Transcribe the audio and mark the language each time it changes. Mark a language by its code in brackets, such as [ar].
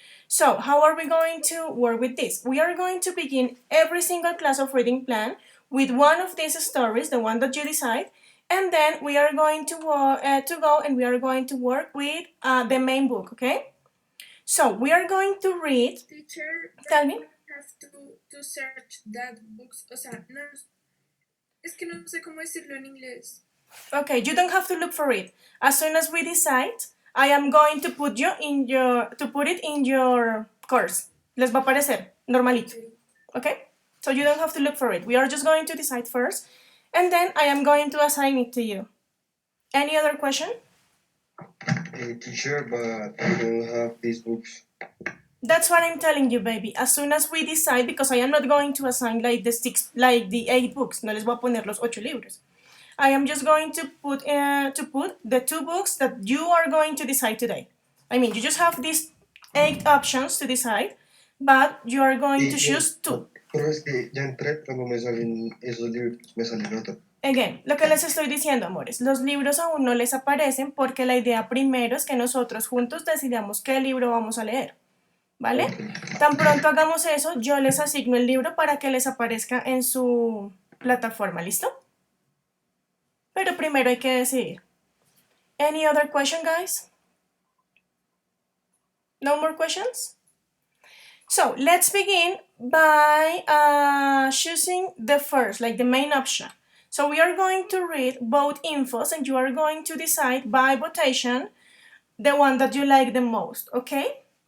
[en] So how are we going to work with this? We are going to begin every single class of reading plan with one of these stories, the one that you decide, and then we are going to go and we are going to work with the main book, okay? So we are going to read. Teacher, Tell me. have to search that books. [es] O sea, no, es que no sé cómo decirlo en inglés. [en] Okay, you don't have to look for it. As soon as we decide, I am going to put it in your course. [es] Les va a aparecer normalito. [en] Okay? So you don't have to look for it. We are just going to decide first, and then I am going to assign it to you. Any other question? Teacher, but I don't have these books. That's what I'm telling you, baby. As soon as we decide, because I am not going to assign like the 8 books. [es] No les voy a poner los 8 libros. [en] I am just going to put the 2 books that you are going to decide today. I mean, you just have these 8 options to decide, but you are going to choose 2. [es] Pero es que ya entré cuando me salen esos libros, me salen otros. Again, lo que les estoy diciendo, amores, los libros aún no les aparecen porque la idea primero es que nosotros juntos decidamos qué libro vamos a leer. ¿vale? [en] Ok. [es] Tan pronto hagamos eso, yo les asigno el libro para que les aparezca en su plataforma, ¿listo? Pero primero hay que decidir. [en] Any other question, guys? No more questions? So let's begin by choosing the first, like the main option. So we are going to read both infos and you are going to decide by votation the one that you like the most, okay?